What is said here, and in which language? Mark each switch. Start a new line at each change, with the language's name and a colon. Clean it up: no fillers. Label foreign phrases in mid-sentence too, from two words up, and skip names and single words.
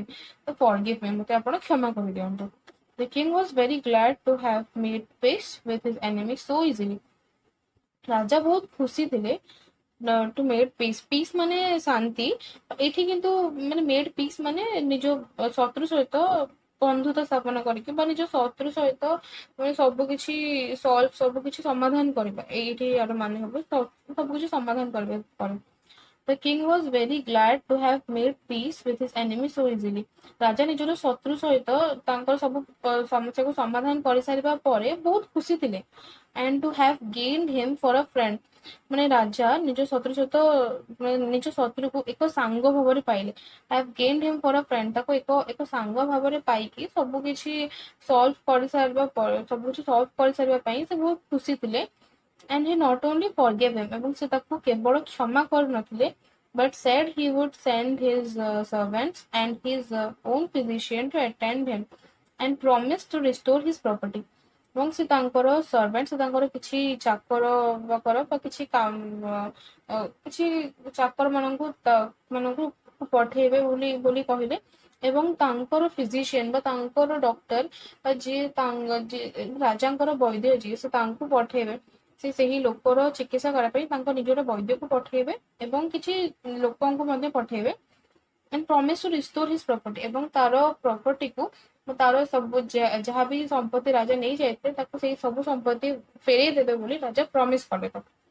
English: ତ forgive me,
Odia: ମତେ ଆପଣ କ୍ଷମା କରିଦିଅନ୍ତୁ.
English: The king was very glad to have made peace with his enemy so easily.
Odia: ରାଜା ବହୁତ ଖୁସି ଥିଲେ
English: to made peace
Odia: ମାନେ ଶାନ୍ତି, ଏଠି କିନ୍ତୁ ମାନେ
English: made peace
Odia: ମାନେ ନିଜ ଶତ୍ରୁ ସହିତ ବନ୍ଧୁତା ସ୍ଥାପନ କରିକି ବା ନିଜ ଶତ୍ରୁ ସହିତ ମାନେ ସବୁକିଛି ସଲ୍ଭ ସବୁକିଛି ସମାଧାନ କରିବା, ଏଇଠି ଆର ମାନେ ହବ ସବୁକିଛି ସମାଧାନ କରିବା ପରେ।
English: The king was very glad to have made peace with his enemy so easily.
Odia: ରାଜା ନିଜର ଶତ୍ରୁ ସହିତ ତାଙ୍କର ସବୁ ସମସ୍ୟାକୁ ସମାଧାନ କରିସାରିବା ପରେ ବହୁତ ଖୁସି ଥିଲେ।
English: And to have gained him for a friend,
Odia: ମାନେ ରାଜା ନିଜ ଶତ୍ରୁ ସହିତ ନିଜ ଶତ୍ରୁକୁ ଏକ ସାଙ୍ଗ ଭାବରେ ପାଇଲେ।
English: have gained him for a friend,
Odia: ତାକୁ ଏକ ସାଙ୍ଗ ଭାବରେ ପାଇକି ସବୁକିଛି ସଲ୍ଭ କରିସାରିବା ପରେ ସବୁକିଛି ସଲ୍ଭ କରିସାରିବା ପାଇଁ ସେ ବହୁତ ଖୁସି ଥିଲେ।
English: And he not only forgave him,
Odia: ଏବଂ ସେ ତାକୁ କେବଳ କ୍ଷମା କରିନଥିଲେ,
English: but said he would send his servants and his own physician to attend him and promised to restore his property.
Odia: ଏବଂ ସେ ତାଙ୍କର ସର୍ଭାଣ୍ଟ, ସେ ତାଙ୍କର କିଛି ଚାକର ବାକର ବା କିଛି କିଛି ଚାକର ମାନଙ୍କୁ ପଠେଇବେ ବୋଲି କହିଲେ, ଏବଂ ତାଙ୍କର ଫିଜିସିଆନ ବା ତାଙ୍କର ଡକ୍ଟର ବା ଯିଏ ରାଜାଙ୍କର ବୈଦ୍ୟ ଯିଏ ସେ ତାଙ୍କୁ ପଠେଇବେ, ସେ ସେହି ଲୋକର ଚିକିତ୍ସା କରିବା ପାଇଁ ତାଙ୍କ ନିଜର ବୈଦ୍ୟକୁ ପଠେଇବେ ଏବଂ କିଛି ଲୋକଙ୍କୁ ମଧ୍ୟ ପଠେଇବେ।
English: and promise to restore his property,
Odia: ଏବଂ ତାର ପ୍ରପର୍ଟିକୁ ତାର ସବୁ ଯାହା ବି ସମ୍ପତ୍ତି ରାଜା ନେଇ ଯାଇଥିଲେ ତାକୁ ସେଇ ସବୁ ସମ୍ପତ୍ତି ଫେରେଇ ଦେବେ ବୋଲି ରାଜା ପ୍ରମିସ କଲେ ତାକୁ।